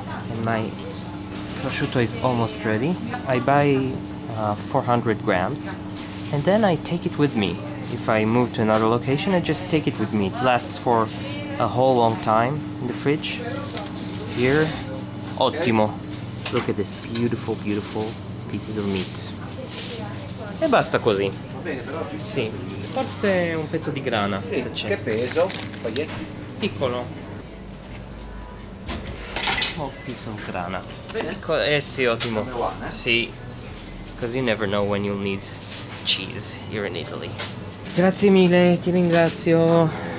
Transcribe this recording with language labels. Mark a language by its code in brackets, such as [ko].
[en] And my prosciutto is almost ready. I buy 400 grams, and then I take it with me. If I move to another location, I just take it with me. It lasts for a whole long time in the fridge. Here, [it] ottimo. [en] Look at this beautiful, beautiful pieces of meat. [it] E basta così. Va bene, però Sì, forse un pezzo di grana, sì, se c'è. che peso? Paglietti? Piccolo. [en] Small piece of grana. [it] Sì, ottimo. [en] Number one, eh? [it] Sì, [en] because you never know when you'll need cheese here in Italy. [it] Grazie mille, ti ringrazio.